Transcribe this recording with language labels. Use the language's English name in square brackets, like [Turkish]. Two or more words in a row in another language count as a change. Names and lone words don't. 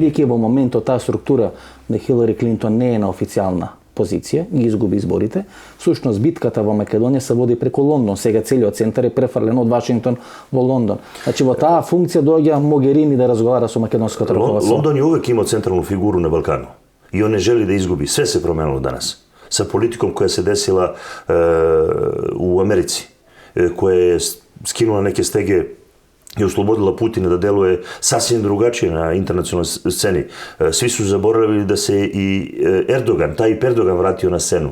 [Macedonian] Бидејќи во моментот таа структура на Хилари Клинтон не е на официјална позиција, ги изгуби изборите, всушност битката во Македонија се води преку Лондон. Сега целиот центар е префрлен од Вашингтон во Лондон. Значи во таа функција доаѓа Могерини да разговара со македонското раководство. [Serbian] Лондон е увек имал централну фигуру на Балкану. И он не жели да изгуби. Све се променило данас. Sa politikom koja se desila u Americi, koja je skinula neke stege i oslobodila Putina da deluje sasvim drugačije na internacionalnoj sceni. Svi su zaboravili da se i Erdogan, Tayyip Erdogan vratio na scenu.